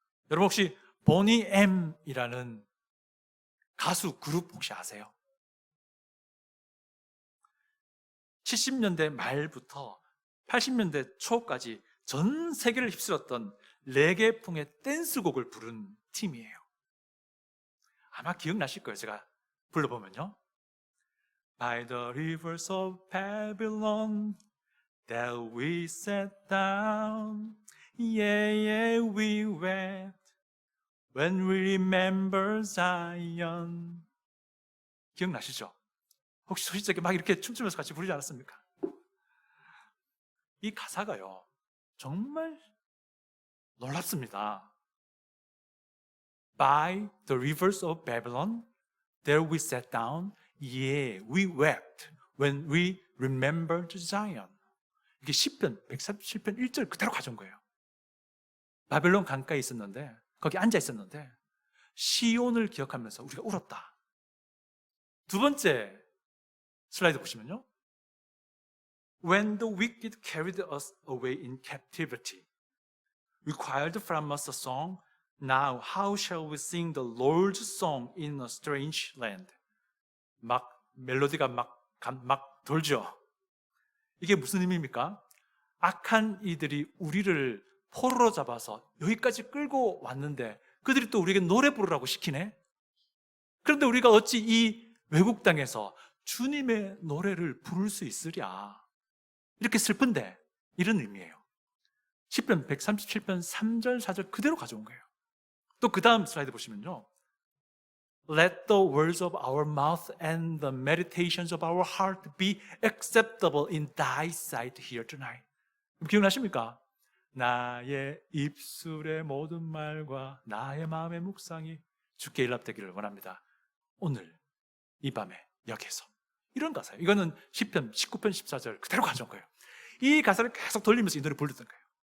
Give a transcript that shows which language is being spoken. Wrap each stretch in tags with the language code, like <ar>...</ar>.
<ko>여러분 혹시 보니 M이라는 가수 그룹 혹시 아세요? 70년대 말부터 80년대 초까지 전 세계를 휩쓸었던 레게풍의 댄스곡을 부른 팀이에요. 아마 기억나실 거예요. 제가 불러보면요,</ko> <en>By the rivers of Babylon that we sat down, yeah, yeah, we wept when we remember Zion.</en> <ko>기억나시죠? 혹시 소시적에 막 이렇게 춤추면서 같이 부르지 않았습니까? 이 가사가요, 정말 놀랍습니다.</ko> <en>By the rivers of Babylon, there we sat down, yeah, we wept when we remembered Zion.</en> <ko>이게 시편 137편 1절 그대로 가져온 거예요. 바벨론 강가에 있었는데, 거기 앉아 있었는데 시온을 기억하면서 우리가 울었다. 두 번째 슬라이드 보시면요.</ko> <en>When the wicked carried us away in captivity, required from us a song, now how shall we sing the Lord's song in a strange land?</en> <ko>막 멜로디가 막 돌죠. 이게 무슨 의미입니까? 악한 이들이 우리를 포로로 잡아서 여기까지 끌고 왔는데 그들이 또 우리에게 노래 부르라고 시키네? 그런데 우리가 어찌 이 외국 땅에서 주님의 노래를 부를 수 있으랴? 이렇게 슬픈데 이런 의미예요. 시편 137편 3절 4절 그대로 가져온 거예요. 또 그 다음 슬라이드 보시면요.</ko> <en>Let the words of our mouth and the meditations of our heart be acceptable in thy sight here tonight.</en> <ko>기억나십니까? 나의 입술의 모든 말과 나의 마음의 묵상이 주께 일합되기를 원합니다. 오늘 이 밤에 여기에서 이런 가사예요. 이거는 시편 19편 14절 그대로 가져온 거예요. 이 가사를 계속 돌리면서 이 노래 부르던 거예요.</ko>